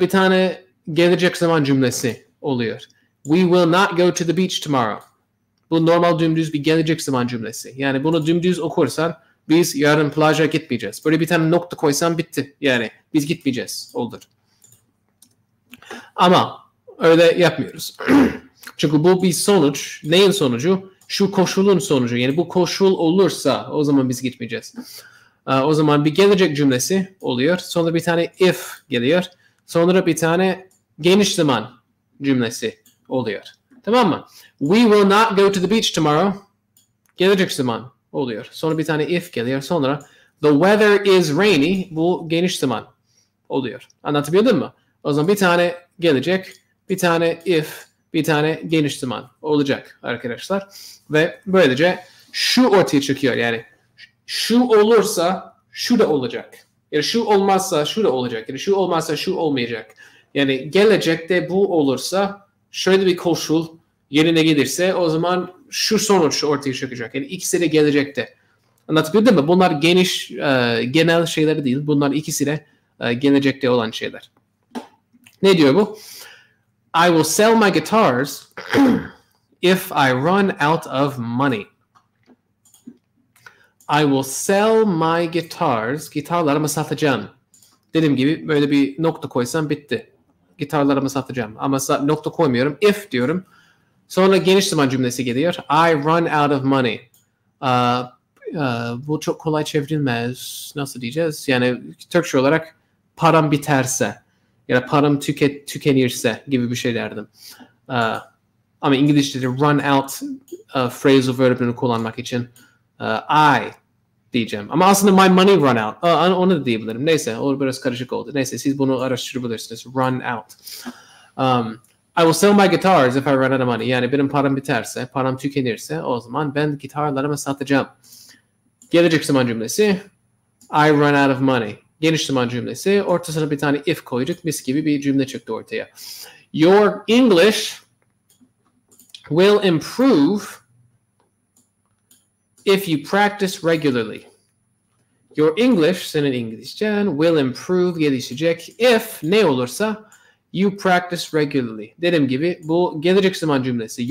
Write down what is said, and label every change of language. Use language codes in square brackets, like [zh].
[tr] Bir tane gelecek zaman cümlesi oluyor. [en] We will not go to the beach tomorrow. [tr] Bu normal dümdüz bir gelecek zaman cümlesi. Yani bunu dümdüz okursan biz yarın plaja gitmeyeceğiz. Böyle bir tane nokta koysan bitti. Yani biz gitmeyeceğiz. Olur. Ama öyle yapmıyoruz. Çünkü bu bir sonuç. Neyin sonucu? Şu koşulun sonucu. Yani bu koşul olursa o zaman biz gitmeyeceğiz. O zaman bir gelecek cümlesi oluyor. Sonra bir tane if geliyor. Sonra bir tane geniş zaman cümlesi oluyor. Tamam mı? [en] We will not go to the beach tomorrow. [tr] Gelecek zaman oluyor. Sonra bir tane if geliyor. [en] Sonra the weather is rainy. [tr] Bu geniş zaman oluyor. Anlatabildim mi? O zaman bir tane gelecek, bir tane if, bir tane geniş zaman olacak arkadaşlar. Ve böylece şu ortaya çıkıyor. Yani şu olursa şu da olacak. Yani şu olmazsa şu da olacak. Yani şu olmazsa şu olmayacak. Yani gelecekte bu olursa şöyle bir koşul yerine gelirse o zaman şu sonuç ortaya çıkacak. Yani ikisi de gelecekte. Anlatabildim mi? Bunlar geniş, genel şeyler değil. Bunlar ikisi de gelecekte olan şeyler. Ne diyor bu? [en] I will sell my guitars if I run out of money. I will sell my guitars. [tr] Gitarlarımı satacağım. Dediğim gibi böyle bir nokta koysam bitti. Gitarlarımı satacağım. Ama nokta koymuyorum. If diyorum. Sonra geniş zaman cümlesi geliyor. [en] I run out of money. [tr] Bu çok kolay çevrilmez. Nasıl diyeceğiz? Yani Türkçe olarak param biterse ya da param tükenirse gibi bir şey derdim. Ama İngilizce'de run out phrasal verb'ini kullanmak için I diyeceğim. Ama aslında [en] my money run out. [tr] Onu da diyebilirim. Neyse o biraz karışık oldu. Neyse siz bunu araştırabilirsiniz. [en] Run out. I will sell my guitars if I run out of money. [tr] Yani benim param biterse, param tükenirse o zaman ben gitarlarımı satacağım. Gelecek zaman cümlesi [en] I run out of money. [tr] Geniş zaman cümlesi ortasına bir tane if koyduk. Mis gibi bir cümle çıktı ortaya. [en] Your English will improve if you practice regularly. Your English, [tr] senin İngilizcen, [en] will improve, [tr] gelişecek. [en] If [tr] ne olursa [en] you practice regularly. [tr] Dediğim gibi bu gelecek zaman cümlesi.